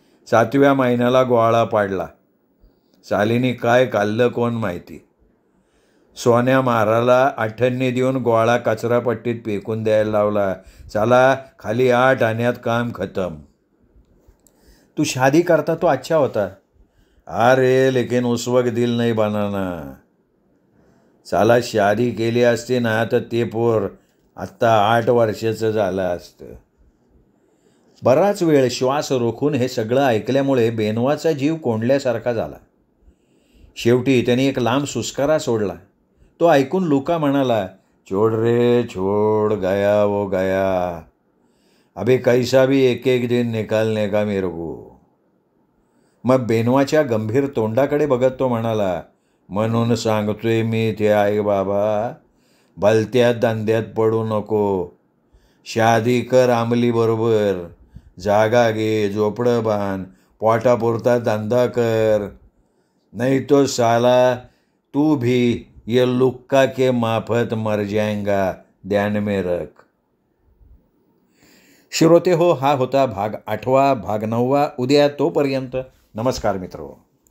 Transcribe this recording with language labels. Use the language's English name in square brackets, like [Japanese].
[Marathi] 7व्या महिन्याला गोळा पाडला. सालीनी काय खाल्लं कोण माहिती. सोन्या महाराला आठवणी देऊन गोळा कचरापट्टीत फेकून द्यायला लावला. चला खाली 8 आण्यात काम खतम. [Hindi] तू शादी करता तो अच्छा होता. अरे लेकिन उस वक्त दिल नहीं बनाना. [Marathi] साला शादी केली असती ना तर ते पोर आत्ता 8 वर्षाचं झालं असतं. बराच वेळ श्वास रोखून हे सगळं ऐकल्यामुळे बेनवाचा जीव कोंडल्यासारखा झाला. शेवटी त्याने एक लांब सुस्कारा सोडला. तो ऐकून लुका म्हणाला, [Hindi] छोड़ रे छोड़, गया वो गया. अभी कैसा भी एक एक दिन निकालने का मेरे को. [Marathi] मग बेनवाच्या गंभीर तोंडाकडे बघत तो म्हणाला, म्हणून सांगतोय मी ते आई बाबा, भलत्या धंद्यात पडू नको. शादी कर आमली बरोबर. जागा घे, झोपडं बांध, पोटापुरता धंदा कर. [Hindi] नहीं तो साला तू भी ये लुक्का के माफत मर जाएगा, ध्यान में रख. [Marathi] श्रोते हो, हा होता भाग 8. भाग 9 उद्या. तोपर्यंत नमस्कार मित्रो.